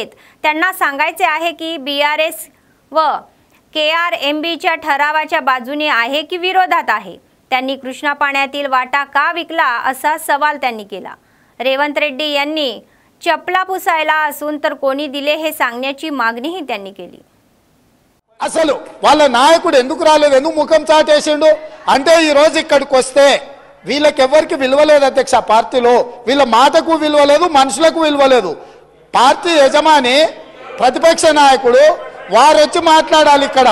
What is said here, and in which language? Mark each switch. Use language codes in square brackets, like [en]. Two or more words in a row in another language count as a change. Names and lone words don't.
[mr] त्यांना सांगायचे आहे की BRS व KRMBच्या ठरावाच्या बाजूने आहे की विरोधात आहे। त्यांनी कृष्णा पाण्यातील वाटा का विकला असा सवाल त्यांनी केला। रेवंत रेड्डी यांनी चपला पुसायला असून तर कोणी दिले हे सांगण्याची मागणीही त्यांनी केली। [te] అసలు వాళ్ళ నాయకుడు ఎందుకు రాలేదు, ఎందుకు ముఖం చాటేసిండు అంటే ఈ రోజు ఇక్కడికి వస్తే వీళ్ళకి ఎవరికి విలువ లేదు అధ్యక్ష। పార్టీలో వీళ్ళ మాటకు విలువ లేదు, మనుషులకు విలువ లేదు। పార్టీ యజమాని ప్రతిపక్ష నాయకుడు వారు వచ్చి మాట్లాడాలి ఇక్కడ।